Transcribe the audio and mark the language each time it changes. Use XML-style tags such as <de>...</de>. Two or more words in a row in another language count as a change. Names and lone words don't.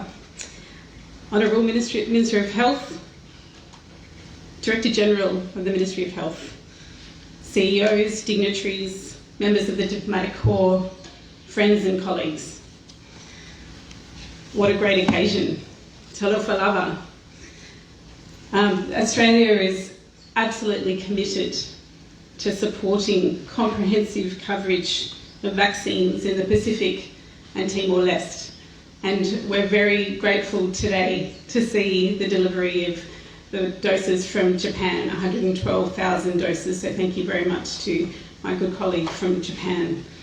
<en>Honourable Minister of Health, Director General of the Ministry of Health, CEOs, dignitaries, members of the Diplomatic Corps, friends and colleagues. What a great occasion.</en> <sm>Talofa lava.</sm> <en>Australia is absolutely committed to supporting comprehensive coverage of vaccines in the Pacific and Timor-Leste. And we're very grateful today to see the delivery of the doses from Japan, 112,000 doses, so thank you very much to my good colleague from Japan.</en>